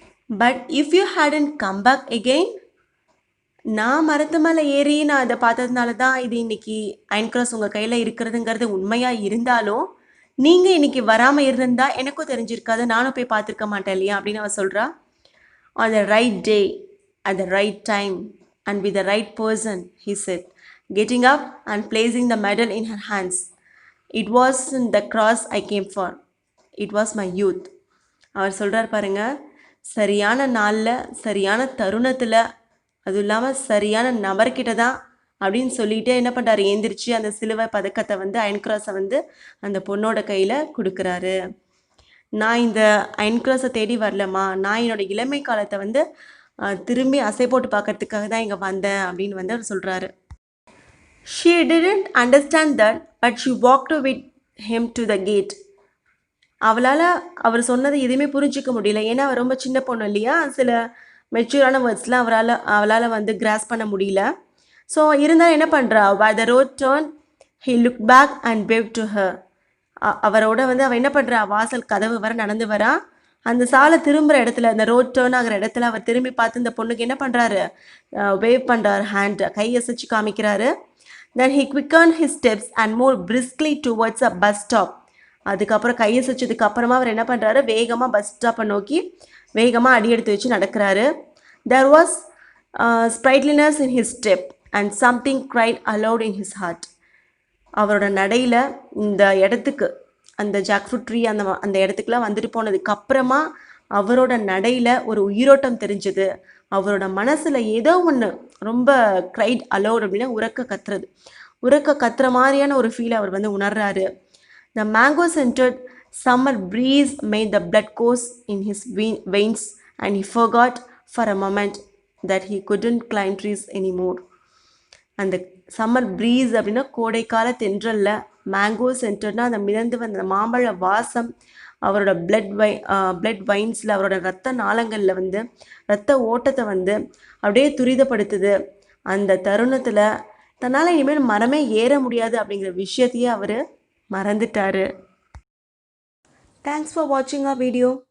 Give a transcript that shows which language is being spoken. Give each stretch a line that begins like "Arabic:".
English: but if you hadn't come back again,
Tamil: நான் மரத்து மேலே ஏறி நான் அதை பார்த்ததுனால தான் இது இன்னைக்கு அயன் கிராஸ் உங்கள் கையில் இருக்கிறதுங்கிறது உண்மையாக இருந்தாலும் நீங்கள் இன்னைக்கு வராமல் இருந்திருந்தா எனக்கும் தெரிஞ்சிருக்காது, நானும் போய் பார்த்துருக்க மாட்டேன் இல்லையா அப்படின்னு அவர் சொல்கிறா.
English: On the right day, at the right time, and with the right person, he said, getting up and placing the medal in her hands. It wasn't the cross I came for. It was my youth.
Tamil: அவர் சொல்கிறார் பாருங்க, சரியான நாளில் சரியான தருணத்தில் அதுவும் இல்லாமல் சரியான நபர்கிட்ட தான் அப்படின்னு சொல்லிட்டு என்ன பண்ணுறாரு, ஏந்திரிச்சு அந்த சிலுவை பதக்கத்தை வந்து அயன் கிராஸை வந்து அந்த பொண்ணோட கையில் கொடுக்குறாரு. நான் இந்த அயன் கிராஸை தேடி வரலம்மா, நான் என்னோடய இளமை காலத்தை வந்து திரும்பி அசை போட்டு பார்க்கறதுக்காக தான் இங்கே வந்தேன் அப்படின்னு வந்து அவர் சொல்கிறாரு.
English: She didn't understand that but she walked with him to the gate.
Tamil: அவளால் அவர் சொன்னதை எதுவுமே புரிஞ்சிக்க முடியல, ஏன்னா அவர் ரொம்ப சின்ன பொண்ணு இல்லையா, சில மெச்சூரான வேர்ட்ஸ்லாம் அவளால் வந்து கிராஸ் பண்ண முடியல.
English: so
Tamil: இருந்தாலும் என்ன பண்ணுறா,
English: where the road turned he looked back and waved to her.
Tamil: அவரோட வந்து அவள் என்ன பண்ணுறா, வாசல் கதவு வர நடந்து வரா. அந்த சாலை திரும்புகிற இடத்துல, அந்த ரோட் டேர்ன் ஆகிற இடத்துல அவர் திரும்பி பார்த்து இந்த பொண்ணுக்கு என்ன பண்ணுறாரு, வேவ் பண்ணுறாரு, hand கையசைச்சு காமிக்கிறாரு.
English: Then he quickened his steps and moved briskly towards a bus stop.
Tamil: அதுக்கப்புறம் கையசைச்சதுக்கு அப்புறமா அவர் என்ன பண்ணுறாரு, வேகமாக பஸ் ஸ்டாப்பை நோக்கி வேகமாக அடி எடுத்து வச்சு நடக்கிறாரு.
English: There was sprightliness in his step and something cried aloud in his heart.
Tamil: அவரோட நடையில் இந்த இடத்துக்கு அந்த ஜாக்ஃப்ரூட் ட்ரீ அந்த இடத்துக்குலாம் வந்துட்டு போனதுக்கு அப்புறமா அவரோட நடையில் ஒரு உயிரோட்டம் தெரிஞ்சது. அவரோட மனசில் ஏதோ ஒன்று ரொம்ப க்ரைட் அலோட் அப்படின்னா உறக்க கத்துற மாதிரியான ஒரு ஃபீலை அவர் வந்து உணர்றாரு.
English: The mango scented summer breeze made the blood course in his veins and he forgot for a moment that he couldn't climb trees anymore.
Tamil: அந்த சம்மர் ப்ரீஸ் அப்படின்னா கோடைக்கால தென்றல்ல, மேங்கோ சென்டர்னா அந்த மிதந்து வந்த மாம்பழ வாசம் அவரோட பிளட் வைன்ஸில் அவரோட ரத்த நாளங்களில் வந்து ரத்த ஓட்டத்தை வந்து அப்படியே துரிதப்படுத்துது. அந்த தருணத்தில் தன்னால் இனிமேல் மரமே ஏற முடியாது அப்படிங்கிற விஷயத்தையே அவர் மறந்துட்டாரு.
English: Thanks for வாட்சிங் our video.